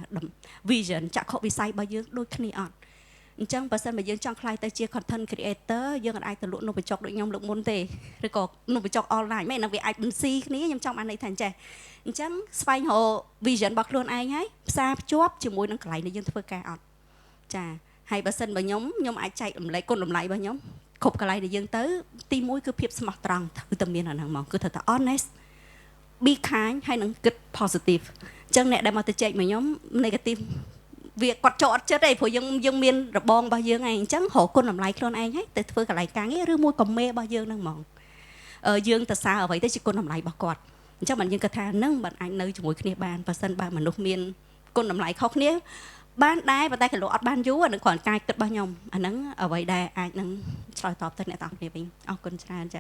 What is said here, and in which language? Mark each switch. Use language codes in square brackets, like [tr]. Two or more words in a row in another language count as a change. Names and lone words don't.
[km] vision ចក្ខុវិស័យរបស់យើងដូចគ្នាអត់អញ្ចឹងបើសិនបើយើងចង់ខ្លាយទៅជា [en] content creator [km] យើងអាចទៅលក់នំបញ្ចុកដូចខ្ញុំលើកមុនទេឬក៏នំបញ្ចុក online មិនហ្នឹងវាអាចបន្ស៊ីគ្នាខ្ញុំចង់បានន័យថាអញ្ចេះអញ្ចឹងស្វែងរក vision របស់ខ្លួនឯងហើយផ្សារភ្ជាប់ជាមួយនឹងកន្លែងដែលយើងធ្វើការអត់ចាហើយបើសិនបើខ្ញុំអាចចែករំលែកគុណតម្លៃរបស់ខ្ញុំគ្រប់កន្លែងដែលយើងទៅទី1គឺភាពស្មោះត្រង់គឺតែមានអាហ្នឹងហ្មងគឺត្រូវតែ honest [en] be kind [km] ហើយនឹងគិត positive អញ្ចឹងអ្នកដែលមកទៅចែកមកខ្ញុំ negative វាគាត់ចូលអត់ចិត្តទេព្រោះយើងមានរបងរបស់យើងឯងអញ្ចឹងរកគុណតម្លៃខ្លួនឯងហើយទៅធ្វើកន្លែងការងារឬមួយក៏មេរបស់យើងហ្នឹងហ្មងយើងទៅសារអ្វីទៅជាគុណតម្លៃរបស់គាត់អញ្ចឹងបានយើងគិតថានឹងបានអាចនៅជាមួយគ្នាបានបើសិនបើមនុស្សមានគុណតម្លៃខុសគ្នាបានដែរប៉ុន្តែក៏លោកអត់បានយូរអានឹងគ្រាន់តែគិតរបស់ខ្ញុំអាហ្នឹងអ្វីដែលអាចនឹងឆ្លើយតបទៅអ្នកទាំងគ្នាវិញអរគុណច្រើនចា៎